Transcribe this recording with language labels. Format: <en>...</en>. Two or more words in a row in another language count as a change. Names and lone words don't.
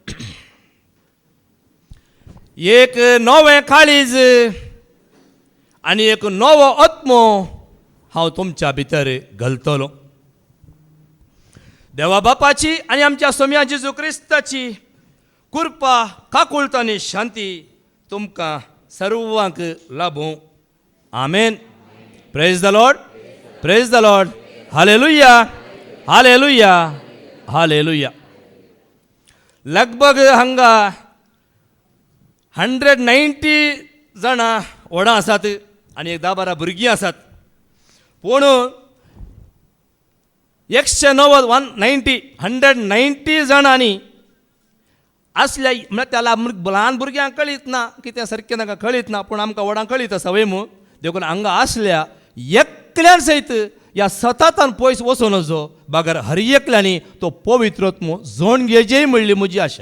<kok>एक नवें काळीज आनी एक नवो आत्मो हांव तुमच्या भितर घालतलो. देवा बापाची आनी आमच्या सोम्या जेजू क्रिस्ताची कृपा काकुळट आनी शांती तुमकां सर्वांक लाभूं. आमेन.</kok> <en>Praise the Lord, praise the Lord.</en> <kok>हालेलुया, हालेलुया, हालेलुया. लगभग हांगा 190 जाणां व्हडां आसात आनी 10-12 भुरगीं आसात. पूण 190 जाणांनी असल्या म्हळ्यार त्याला ल्हान भुरग्यांक कळीत ना कितें सारकें नाका कळीत ना पूण आमकां व्हडांक कळीत आसा वय मू देखून हांगा आसल्या एकल्यान सयत ह्या सततान पयस वचूं नजो बागर हर एकल्यांनी तो पवित्रत्म जोड घेजेय म्हणली म्हजी आशा.</kok>